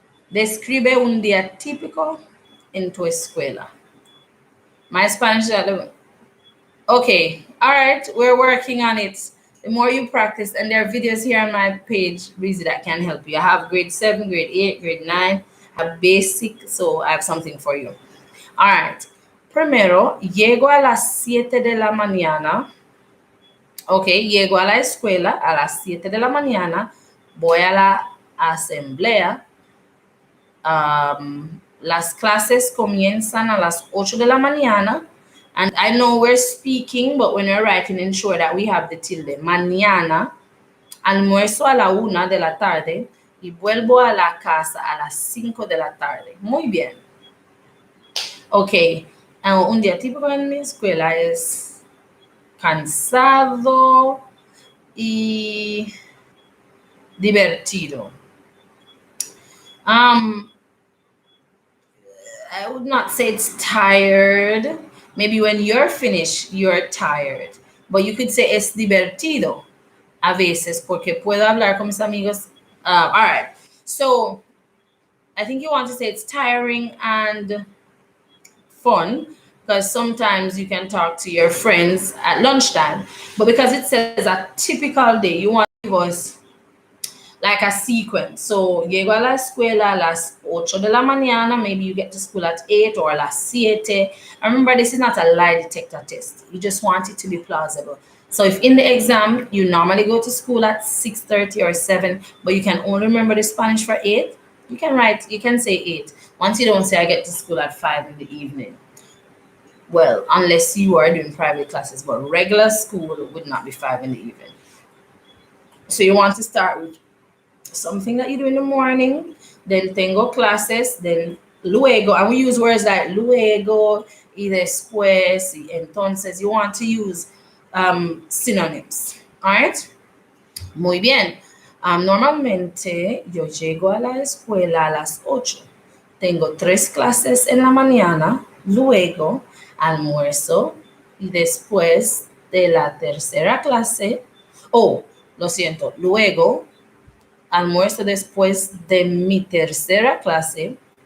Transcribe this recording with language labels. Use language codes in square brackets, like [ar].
[es] Describe un día típico en tu escuela. [en] My Spanish is at the... Okay, all right, we're working on it. The more you practice, and there are videos here on my page, Breezy, that can help you. I have grade 7, grade 8, grade 9, I have basic, so I have something for you. All right. [es] Primero, llego a las 7 de la mañana. Ok, llego a la escuela a las 7 de la mañana. Voy a la asamblea. Las clases comienzan a las 8 de la mañana. [en] And I know we're speaking, but when we're writing, ensure that we have the tilde. [es] Mañana, almuerzo a la 1 de la tarde y vuelvo a la casa a las 5 de la tarde. Muy bien. Ok, un día típico en mi escuela es cansado y divertido. [en] I would not say it's tired. Maybe when you're finished, you're tired. But you could say [es] es divertido a veces porque puedo hablar con mis amigos. [en] All right. So I think you want to say it's tiring and fun because sometimes you can talk to your friends at lunchtime. But because it says a typical day, you want to give us like a sequence. [es] So, llego a la escuela a las 8 de la mañana. [en] Maybe you get to school at 8 or [es] a las 7. [en] Remember, this is not a lie detector test. You just want it to be plausible. So, if in the exam, you normally go to school at 6:30 or 7, but you can only remember the Spanish for 8, you can say 8. Once you don't say, I get to school at 5 in the evening. Well, unless you are doing private classes, but regular school would not be 5 in the evening. So, you want to start with something that you do in the morning, then [es] tengo clases, [en] then luego, and we use words like [es] luego y después y entonces. [en] You want to use synonyms, all right? [es] Muy bien. Normalmente yo llego a la escuela a las 8. Tengo 3 clases en la mañana, luego almuerzo y después de la tercera clase, lo siento, luego almuerzo después de mi tercera clase.